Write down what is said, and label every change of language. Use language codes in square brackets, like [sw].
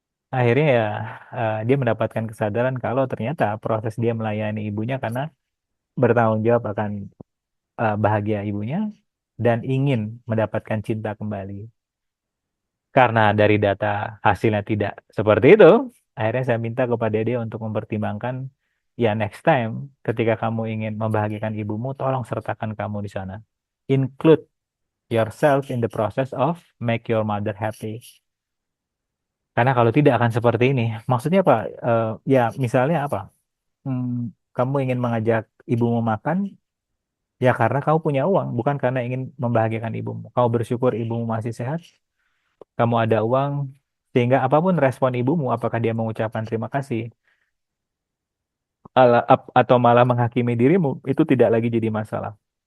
[id] Akhirnya ya dia mendapatkan kesadaran kalau ternyata proses dia melayani ibunya karena bertanggung jawab akan bahagia ibunya dan ingin mendapatkan cinta kembali. Karena dari data hasilnya tidak seperti itu, akhirnya saya minta kepada dia untuk mempertimbangkan, ya next time ketika kamu ingin membahagiakan ibumu, tolong sertakan kamu di sana. [en] Include yourself in the process of make your mother happy. [id] Karena kalau tidak akan seperti ini. Maksudnya apa? Ya misalnya apa? Hmm, kamu ingin mengajak ibumu makan, ya karena kamu punya uang, bukan karena ingin membahagiakan ibumu. Kamu bersyukur ibumu masih sehat, kamu ada uang, sehingga apapun respon ibumu, apakah dia mengucapkan terima kasih atau malah menghakimi dirimu, itu tidak lagi jadi masalah.